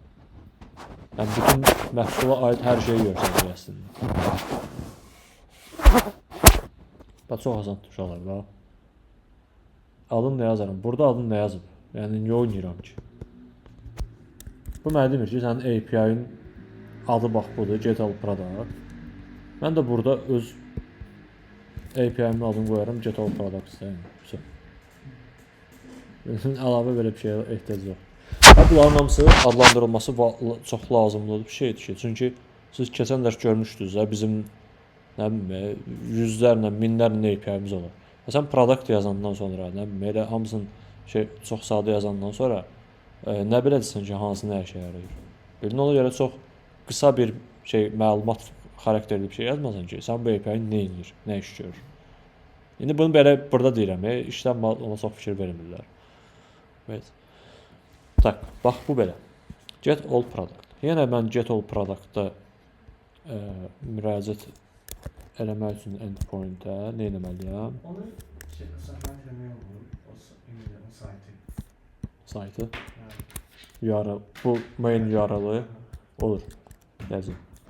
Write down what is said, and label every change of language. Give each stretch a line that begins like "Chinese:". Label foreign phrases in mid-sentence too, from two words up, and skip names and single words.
Azerbaijani: Yəni bütün məhsula aid hər şeyi göstərir əslində. Bax çox asan uşaqlar, bax. Adını nə yazarım? Burada adını nə yazıb? Yəni niyə oynayıram ki? Bu mənə demir ki, sənin API-in adı bax budur,
English: get all product.
Azerbaijani: Mən də burada öz API-min adını qoyaram,
English: get all products.
Azerbaijani: Əlavə belə bir şeyə ehtiyac yox. Bunların hamısı adlandırılması çox lazımlıdır bir şeydir ki, çünki siz keçən dərs görmüşdünüz bizim yüzlərlə, minlərlə API-miz olur. Sən product yazandan sonra, elə hamısını çox sadə yazandan sonra nə biləcəksən ki, hansı nə işə yarayır. Ona görə çox qısa bir məlumat xarakterli bir şey yazmasan ki, sən bu API nə edir, nə iş görür. İndi bunu belə burada deyirəm, işləm ona çox fikir vermirlər. Evet. Tak, bax bu belə.
English: Get all product.
Azerbaijani: Yenə mən
English: get all product-
Azerbaijani: da müraciət eləmək üçün endpoint-ə nə etməliyəm? Onu səfər etmək olur, o saytı. URL. Bu main URL-ı olur. Yazın.